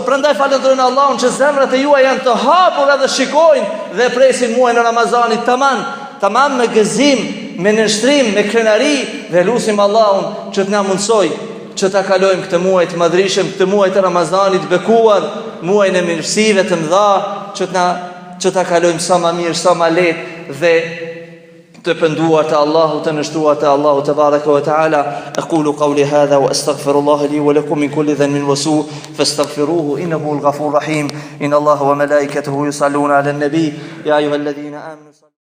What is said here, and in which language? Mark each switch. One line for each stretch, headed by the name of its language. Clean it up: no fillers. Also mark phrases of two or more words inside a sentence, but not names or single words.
Albanian: Prandaj falenderojnë Allahun që zemrat e juaj janë të hapura dhe shikojnë dhe presin muajin e Ramazanit tamam me gëzim, me nështrim, me krenari, dhe lutim Allahun që të na mundsoj që ta kalojmë këtë muaj të madhrishëm, këtë muaj të Ramazanit bekuar, muajin e mirësive të mëdha, që ta kalojmë sa më mirë, sa më lehtë dhe të penduar te Allahu, të nështruar te Allahu te
Arabic: بارك وتعالى. أقول قولي هذا وأستغفر الله لي ولكم من كل ذنب وسوء فاستغفروه إنه الغفور الرحيم. إن الله وملائكته يصلون على النبي يا أيها الذين آمنوا